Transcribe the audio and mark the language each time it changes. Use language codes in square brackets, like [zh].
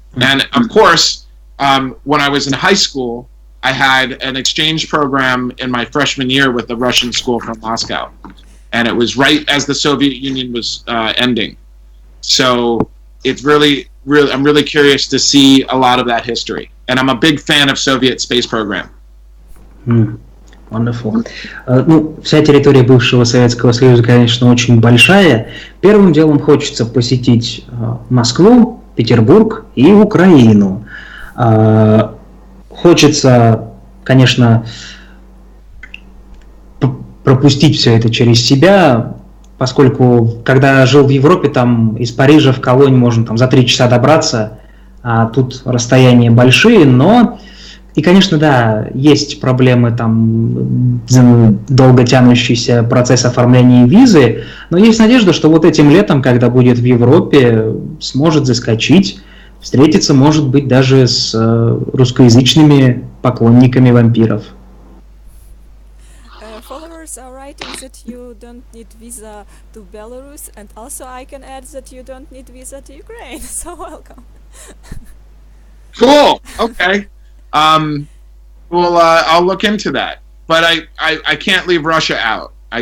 [en] And of course, when I was in high school, I had an exchange program in my freshman year with the Russian school from Moscow, and it was right as the Soviet Union was ending. So it's really, I'm really curious to see a lot of that history, and I'm a big fan of Soviet space program. Wonderful. [ru] Ну, вся территория бывшего Советского Союза, конечно, очень большая. Первым делом хочется посетить Москву, Петербург и Украину. Хочется, конечно, пропустить все это через себя, поскольку, когда жил в Европе, там из Парижа в Колонь можно там за 3 часа добраться, а тут расстояния большие, но... И, конечно, да, есть проблемы, там, долго тянущийся процесс оформления визы, но есть надежда, что вот этим летом, когда будет в Европе, сможет заскочить, встретиться, может быть, даже с русскоязычными поклонниками вампиров. [en] Followers are writing that you don't need visa to Belarus, and also I can add that you don't need visa to Ukraine, so welcome. Cool, okay. Well, I'll look into that, but I can't leave Russia out.